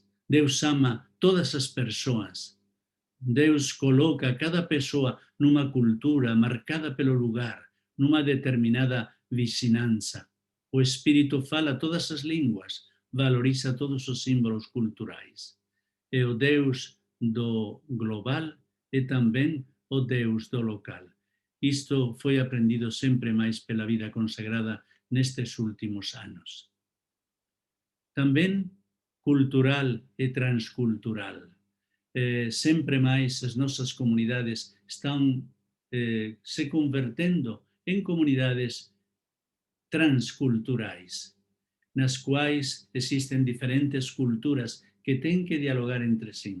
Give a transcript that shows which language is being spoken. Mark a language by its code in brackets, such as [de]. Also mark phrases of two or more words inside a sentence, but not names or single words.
[pt] Deus ama todas as pessoas. Deus coloca cada pessoa numa cultura marcada pelo lugar, numa determinada vicinança. O Espírito fala todas as línguas, valoriza todos os símbolos culturais. É o Deus do global e também o Deus do local. Isto foi aprendido sempre máis pela vida consagrada nestes últimos anos. [gl] Tamén cultural e transcultural. Sempre máis as nosas comunidades están se convertendo en comunidades transculturais, nas quais existen diferentes culturas que têm que dialogar entre si.